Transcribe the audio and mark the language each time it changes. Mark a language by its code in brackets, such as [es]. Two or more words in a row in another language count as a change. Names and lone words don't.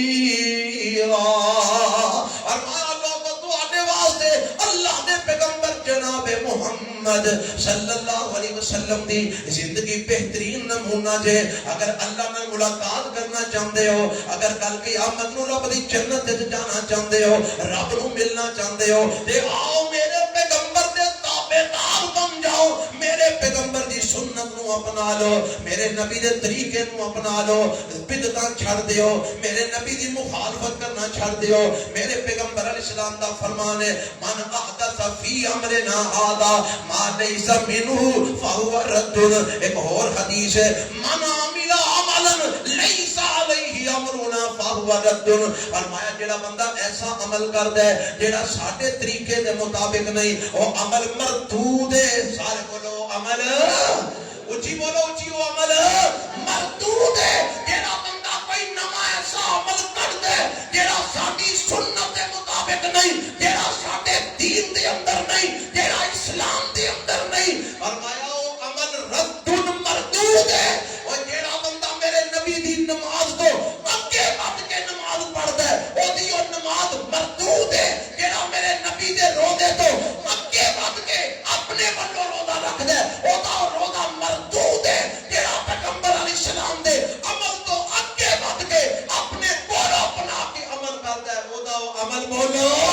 [pa] اور اللہ نے پیغمبر جناب محمد [ar] صلی اللہ علیہ وسلم [pa] دی زندگی بہترین نمونہ جے اگر اللہ نے [ur] ملاقات کرنا چاہتے ہو [pa] اگر کل قیامت نو رب دی جنت تے [ur] جانا چاہتے ہو [pa] رب نو [ur] ملنا چاہتے ہو [pa] تے آؤ میرے پیغمبر دے تابعدار بن جاؤ میرے پیغمبر دی سنت نو اپنا لو میرے نبی دے طریقے نو اپنا لو بدعتاں چھڑ دیو میرے نبی دی مخالفت کرنا چھڑ دیو میرے پیغمبر علیہ السلام دا فرمان ہے [ar] من احدث فی امرنا ھذا ما لیس منہ فہو رد [ur] ایک اور حدیث ہے [ar] من عمل عملا لیس علیہ امرنا فہو رد [pa] فرمایا جڑا بندہ ایسا عمل کردا ہے جڑا ساڈے طریقے دے مطابق نہیں وہ عمل مردود ہے سارے بولو عمل اچھی بولو اچھی وہ عمل مردود ہے جڑا بندہ کوئی نواں ایسا عمل کردا ہے جڑا ساڈی سنت دے مطابق نہیں جڑا ساڈے دین دے اندر نہیں جڑا اسلام دے اندر نہیں فرمایا وہ عمل رد مردود ہے اور جڑا بندہ میرے نبی دی نماز کو اگے بڑھ کے نماز پڑھدا ہے او دی او نماز مردود ہے جڑا میرے نبی دے روزے تو اگے بڑھ کے اپنے والوں روزہ رکھدا ہے او دا روزہ مردود ہے جڑا پیغمبر علیہ السلام دے عمل تو اگے بڑھ کے اپنے کول اپنا کے عمل کردا ہے او دا عمل بولو